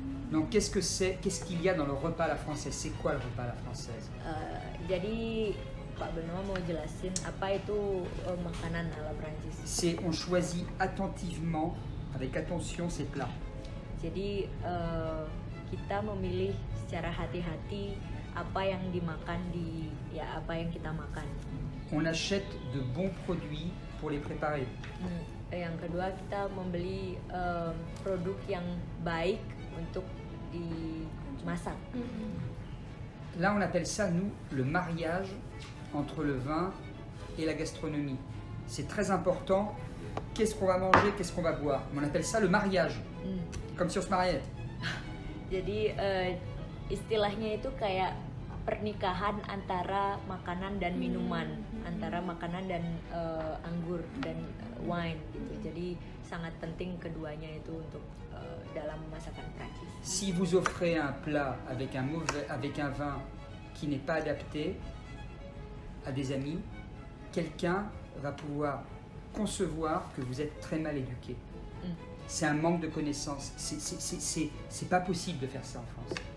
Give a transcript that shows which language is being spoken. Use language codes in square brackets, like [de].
[fr] Donc, qu'est-ce qu'il y a dans le repas à la française? C'est quoi le repas à la française? [id] Jadi Pak Benoît mau jelasin apa itu makanan ala Prancis. [fr] On choisit attentivement, avec attention, ces plats. [id] Jadi kita memilih secara hati-hati apa yang dimakan apa yang kita makan. [fr] On achète de bons produits pour les préparer. [id] Yang kedua, kita membeli produk yang baik untuk dimasak. [fr] Là, on appelle ça, nous, le mariage entre le vin et la gastronomie. C'est très important. Qu'est-ce qu'on va manger, qu'est-ce qu'on va boire? On appelle ça le mariage, comme si on se mariait. [id] Jadi istilahnya itu kayak pernikahan antara makanan dan minuman, antara makanan dan anggur dan wine gitu. Jadi sangat penting keduanya itu untuk dalam masakan Prancis. [fr] Si vous offrez un plat avec un vin qui n'est pas adapté à des amis, quelqu'un va pouvoir concevoir que vous êtes très mal éduqué. C'est un manque de connaissances. C'est pas possible de faire ça en France.